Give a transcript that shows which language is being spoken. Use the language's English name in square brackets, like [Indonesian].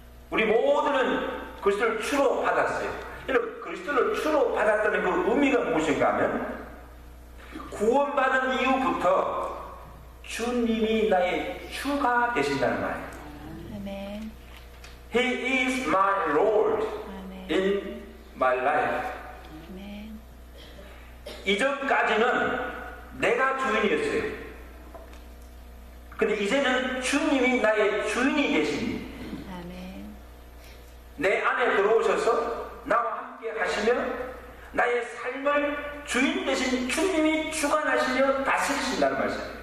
[Korean] 우리 모두는 그리스도를 주로 받았어요. 여러분 그리스도를 주로 받았다는 그 의미가 무엇인가 하면 구원받은 이후부터 주님이 나의 주가 되신다는 말이에요. 아멘. [English] He is my Lord 아멘. in my life. [Korean] 이전까지는 내가 주인이었어요. 근데 이제는 주님이 나의 주인이 되신 아멘. 내 안에 들어오셔서 나와 함께 하시며 나의 삶을 주인 되신 주님이 주관하시며 다스리신다는 말씀이에요.